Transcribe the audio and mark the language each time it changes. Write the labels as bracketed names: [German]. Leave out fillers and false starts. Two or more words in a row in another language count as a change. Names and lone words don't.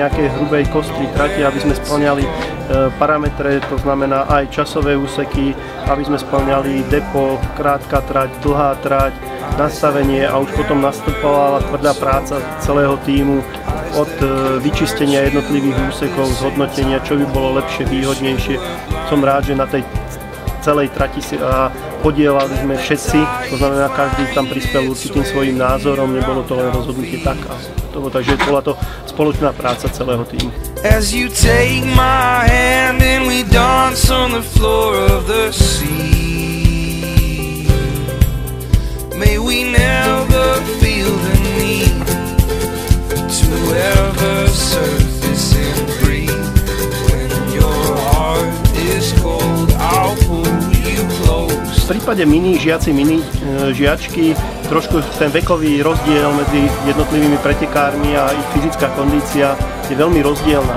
[Slovak] nejakej hrubej kostry trate, aby sme spĺňali parametre, to znamená aj časové úseky, aby sme spĺňali depo, krátka trať, dlhá trať, nastavenie a už potom nastupovala tvrdá práca celého tímu od vyčistenia jednotlivých úsekov, zhodnotenia, čo by bolo lepšie, výhodnejšie. Som rád, že na tej celej trati a podielali sme všetci, to znamená, každý tam prispel určitým svojím názorom, nebolo to len rozhodnutie tak a toho, takže bola to spoločná práca celého týmu. [English] As you take my hand and we dance on the floor of the sea, may we never feel the need to ever surface and breathe. When your heart is cold, I'll pull you close. [Slovak] V prípade žiaci žiačky trošku ten vekový rozdiel medzi jednotlivými pretekármi a ich fyzická kondícia je veľmi rozdielná.